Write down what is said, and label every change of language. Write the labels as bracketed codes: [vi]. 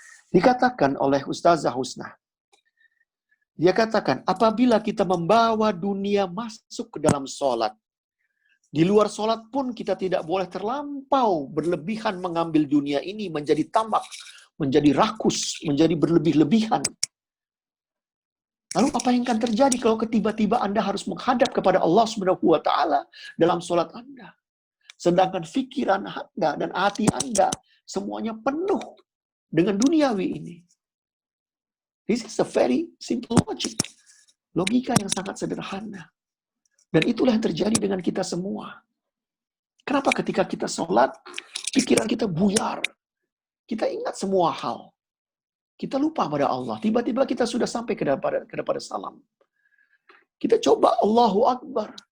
[id] Dikatakan oleh Ustazah Husna, dia katakan, apabila kita membawa dunia masuk ke dalam sholat, di luar sholat pun kita tidak boleh terlampau berlebihan mengambil dunia ini menjadi tamak, menjadi rakus, menjadi berlebih-lebihan. Lalu apa yang akan terjadi kalau tiba-tiba Anda harus menghadap kepada Allah Subhanahu wa taala dalam sholat Anda? Sedangkan pikiran Anda dan hati Anda semuanya penuh dengan duniawi ini. [en] This is a very simple logic. [id] Logika yang sangat sederhana. Dan itulah yang terjadi dengan kita semua. Kenapa ketika kita sholat, pikiran kita buyar. Kita ingat semua hal. Kita lupa pada Allah. Tiba-tiba kita sudah sampai kepada salam. Kita coba Allahu Akbar.